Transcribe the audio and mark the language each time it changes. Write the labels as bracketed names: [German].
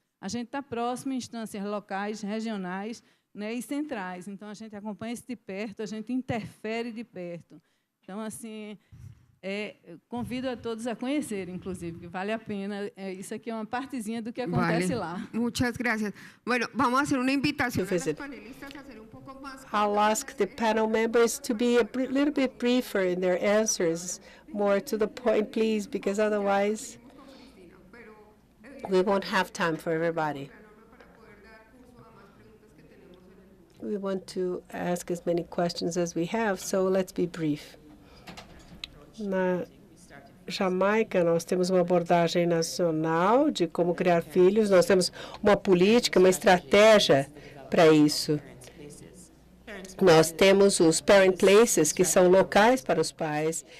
[Portuguese] A gente está próximo em instâncias locais, regionais, e centrais. Então, a gente acompanha isso de perto, a gente interfere de perto. Então, assim, convido a todos a conhecerem, inclusive, que vale a pena. Isso aqui é uma partezinha do que acontece lá. [Spanish] Muchas gracias. Bueno, vamos a hacer una invitación a los panelistas a ser un poco más. [English] I'll ask the panel members to be a little bit briefer in their answers, more to the point, please, because otherwise we won't have time for everybody. We want to ask as many questions as we have, so let's be brief. [Portuguese] Na Jamaica, nós temos uma abordagem nacional de como criar filhos, nós temos uma política, uma estratégia para isso. Nós temos os parent places, que são locais para os pais.